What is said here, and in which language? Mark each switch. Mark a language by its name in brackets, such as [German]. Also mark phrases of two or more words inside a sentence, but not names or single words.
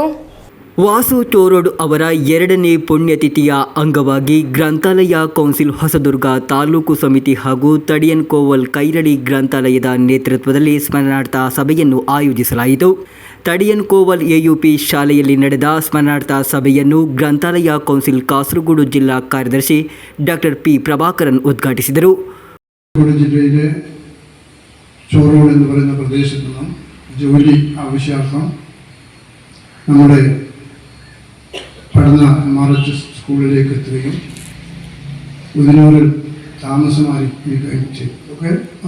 [Kannada] ವಾಸು ಚೋರೋಡ್ ಅವರ 2ನೇ ಪುಣ್ಯತಿಥಿಯ ಅಂಗವಾಗಿ ಗ್ರಂಥಾಲಯ ಕೌನ್ಸಿಲ್ ಹೊಸದುರ್ಗ ತಾಲೂಕು ಸಮಿತಿ ಹಾಗೂ ತಡಿಯನ್ ಕೋವಲ್ ಕೈರಳಿ ಗ್ರಂಥಾಲಯದ ನೇತೃತ್ವದಲ್ಲಿ ಸ್ಮರಣಾರ್ಥ ಸಭೆಯನ್ನು ಆಯೋಜಿಸಲಾಯಿತು. ತಡಿಯನ್ ಕೋವಲ್ AUP ಶಾಲೆಯಲ್ಲಿ ನಡೆದ ಸ್ಮರಣಾರ್ಥ ಸಭೆಯನ್ನು ಗ್ರಂಥಾಲಯ ಕೌನ್ಸಿಲ್ ಕಾಸರಗೋಡು ಜಿಲ್ಲಾ ಕಾರ್ಯದರ್ಶಿ ಡಾಕ್ಟರ್ P ಪ್ರಭಾಕರನ್ ಉದ್ಘಾಟಿಸಿದರು. [Malayalam] ജില്ലയിലെ ചോറോഡ് എന്ന് പറയുന്ന പ്രദേശത്ത് നിന്നും ജോലി ആവശ്യാർത്ഥം നമ്മുടെ പഠന MRHS സ്കൂളിലേക്ക് എത്തുകയും ഉദിനൂരിൽ താമസമായിരിക്കുകയും ചെയ്തു.